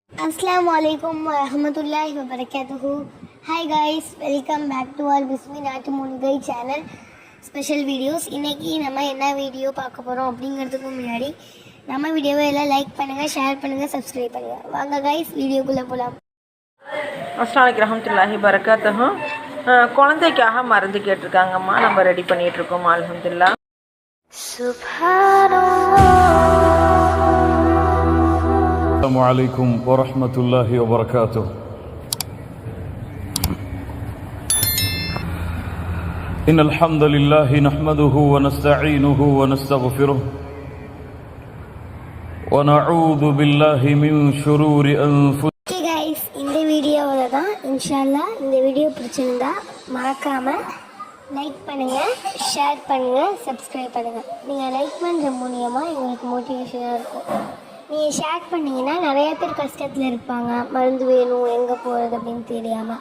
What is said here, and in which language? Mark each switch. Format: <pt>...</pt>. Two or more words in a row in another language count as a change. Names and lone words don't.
<ar>السلام عليكم ورحمة الله وبركاته.</ar> <en>Hi guys, welcome back to our Bismi Natu Munigai channel special videos.</en> <ta>இன்னைக்கு நம்ம என்ன வீடியோ பார்க்க போறோம் அப்படிங்கிறதுக்கு முன்னாடி நம்ம வீடியோவை எல்லாம் லைக் பண்ணுங்க, ஷேர் பண்ணுங்க, சப்ஸ்கிரைப் பண்ணுங்க. வாங்க guys, வீடியோக்குள்ள போலாம்.</ta> <ar>السلام عليكم ورحمة الله وبركاته.</ar> <ta>குழந்தைக்காக மருந்து கேட்டிருக்காங்கம்மா, நம்ம ரெடி பண்ணிட்டு இருக்கோம். அல்ஹம்துலில்லாஹ்.</ta> <ar>السلام عليكم ورحمة الله وبركاته. إن الحمد لله نحمده ونستعينه ونستغفره ونعوذ بالله من شرور أنفسنا.</ar> <en>Okay guys,</en> <ta>இந்த வீடியோவில் தான் இன்ஷால்லா இந்த வீடியோ பிடிச்சிருந்தா மறக்காமல் லைக் பண்ணுங்கள், ஷேர் பண்ணுங்கள், சப்ஸ்கிரைப் பண்ணுங்கள். நீங்கள் லைக் பண்ணுற மூலியமாக எங்களுக்கு மோட்டிவேஷனாக இருக்கும். நீங்கள் ஷேர் பண்ணிங்கன்னா நிறையா பேர் கஷ்டத்தில் இருப்பாங்க, மருந்து வேணும் எங்கே போகிறது அப்படின்னு தெரியாமல்.</ta>